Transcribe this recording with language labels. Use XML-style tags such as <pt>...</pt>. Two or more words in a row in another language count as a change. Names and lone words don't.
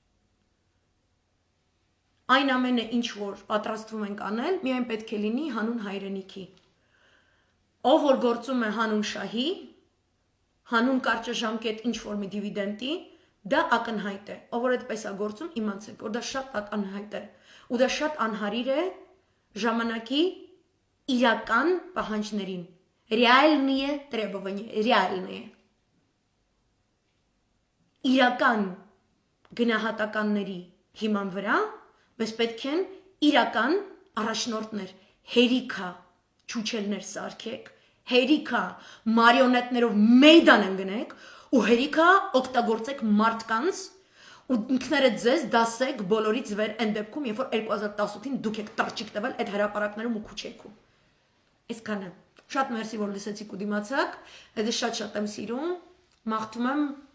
<hy>Այն ամենը, ինչ որ պատրաստվում ենք անել, միայն պետք է լինի հանուն հայրենիքի։ Ով որ գործում է հանուն շահի, հանուն կարճաժամկետ ինչ որ մի դիվիդենդի, դա ակնհայտ է։ Ով որ այդպես է գործում, իմացեք, որ դա շատ ակնհայտ է։ Ու դա շատ անհարիր է ժամանակի իրական պահանջներին։</hy> <ru>Реальные требования, реальные։</ru> <hy>Իրական գնահատականների հիման վրա մեզ պետք են իրական առաջնորդներ, հերիքա չուչելներ սարքեք, հերիքա մարիոնետներով մեյդան ընկնեք ու հերիքա օգտագործեք մարդկանց ու ինքներդ ձեզ դասեք բոլորից վեր այն դեպքում, երբ որ 2018-ին դուք եք տարճիկ տվել այդ հրապարակներում ու քուչեքում։ Այսքանը։ Շատ մերսի, որ լսեցիք ու դիմացաք, ես շատ եմ սիրում, մաղթում եմ</hy>